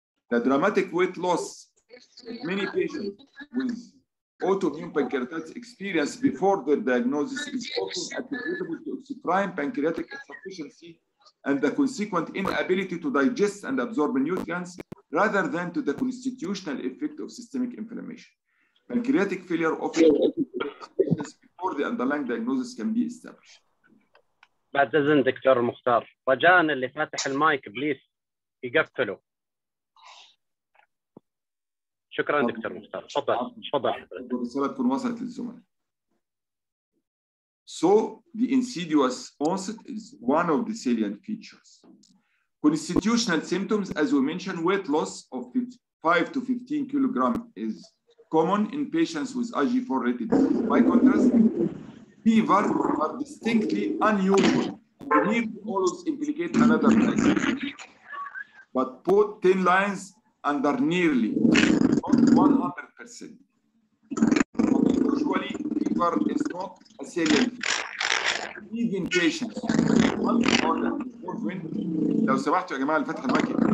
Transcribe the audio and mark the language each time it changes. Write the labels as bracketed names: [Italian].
[English] The dramatic weight loss that many patients with autoimmune pancreatitis experience before their diagnosis is often attributable to exocrine pancreatic insufficiency and the consequent inability to digest and absorb nutrients rather than to the constitutional effect of systemic inflammation. Pancreatic failure often occurs before the underlying diagnosis can be established. [Arabic] بعد إذن دكتور مختار، رجاء اللي فاتح المايك بليز يقفله. شكرا دكتور مختار، تفضل. الرسالة تكون وصلت للزملاء. [English] So the insidious onset is one of the salient features. Constitutional symptoms, as we mentioned, weight loss of 5 to 15 kilograms is common in patients with IGG4-related disease. By contrast, fever are distinctly unusual and nearly always implicate another disease. But put 10 lines under nearly, not 100%. Usually, fever is not a salient feature. Even patients with multi-organ involvement, [Arabic] لو سمحتوا يا جماعة الفتحة المايك.